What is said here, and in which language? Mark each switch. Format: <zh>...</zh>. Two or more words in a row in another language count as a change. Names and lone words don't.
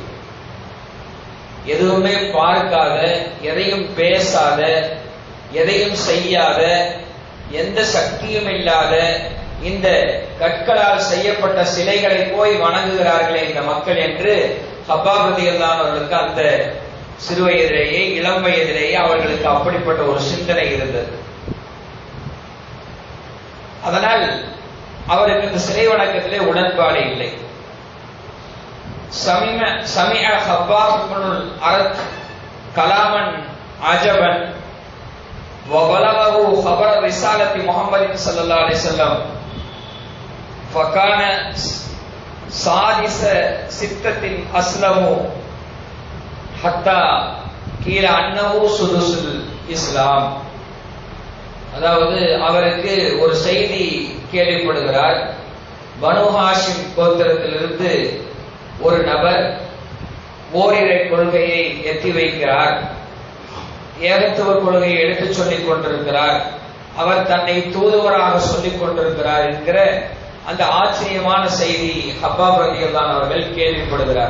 <ta>எதுவுமே பார்க்காத, எதையும் பேசாத, எதையும் செய்யாத, எந்த சக்தியும் இல்லாத இந்த கற்களால் செய்யப்பட்ட சிலைகளை போய் வணங்குகிறார்களே இந்த மக்கள் என்று ஹப்பாப் ரலியல்லாஹு அவர்களுக்கு அந்த சிறுவயதிலேயே, இளம் வயதிலேயே அவர்களுக்கு அப்படிப்பட்ட ஒரு சிந்தனை இருந்தது. அதனால் அவருக்கு இந்த சிலை வணக்கத்திலே உடன்பாடு இல்லை.</ta> <ar>سمع خباب ابن الأرت كلاما عجبا وبلغه خبر رسالة محمد صلى الله عليه وسلم فكان سادس ستة أسلموا حتى قيل أنه سدس الإسلام.</ar> <ta>அதாவது அவருக்கு ஒரு செய்தி கேள்விப்படுகிறார். பனு ஹாஷிம் கோத்திரத்திலிருந்து ஒரு நபர் ஓரிரை கொள்கையை எத்தி வைக்கிறார், ஏகத்துவ கொள்கையை எடுத்துச் சொல்லிக் கொண்டிருக்கிறார், அவர் தன்னை தூதுவராக சொல்லிக் கொண்டிருக்கிறார் என்கிற அந்த ஆச்சரியமான செய்தி ஹப்பாப் ரலியல்லாஹு அவர்கள் கேள்விப்படுகிறார்.</ta>